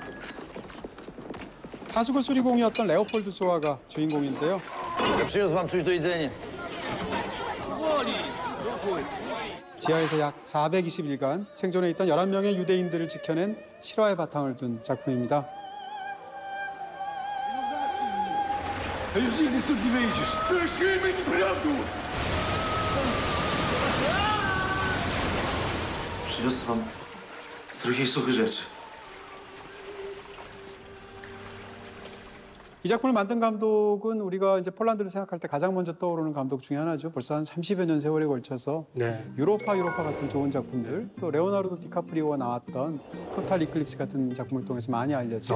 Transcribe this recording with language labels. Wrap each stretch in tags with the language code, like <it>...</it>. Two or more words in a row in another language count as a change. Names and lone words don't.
<ko>하수구 수리공이었던 레오폴드 소아가 주인공인데요. 지하에서 약 420일간 생존해 있던 11명의 유대인들을 지켜낸 실화의 바탕을 둔 작품입니다.</ko> <pl>Przyniosę wam trochę suchych rzeczy.</pl> <ko>이 작품을 만든 감독은 우리가 이제 폴란드를 생각할 때 가장 먼저 떠오르는 감독 중에 하나죠. 벌써 한 30여 년 세월에 걸쳐서 유로파 같은 좋은 작품들, 또 레오나르도 디카프리오가 나왔던 토탈 이클립스 같은 작품을 통해서 많이 알려져.</ko>